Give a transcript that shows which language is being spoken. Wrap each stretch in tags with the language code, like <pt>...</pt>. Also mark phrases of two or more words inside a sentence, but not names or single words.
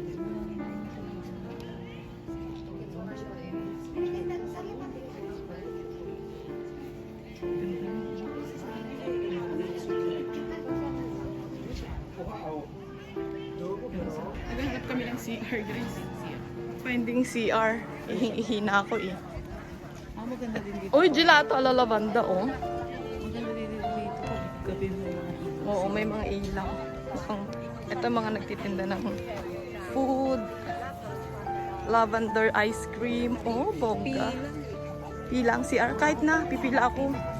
<tl>Ganda. Naghahanap kami ng CR, guys.</tl> <en>Finding CR.</en> <tl>Ihina ako eh. Ah, maganda din dito. Uy,</tl> <it>gelato ala lavanda,</it> <tl>oh. Maganda din dito. Gabi mo yung mga ilaw. Oo, may mga ilaw. Mukhang, ito mga nagtitinda ng</tl> <en>food, lavender ice cream.</en> <tl>Oh, bongga. Pila ang CR. Kahit na, pipila ako.</tl>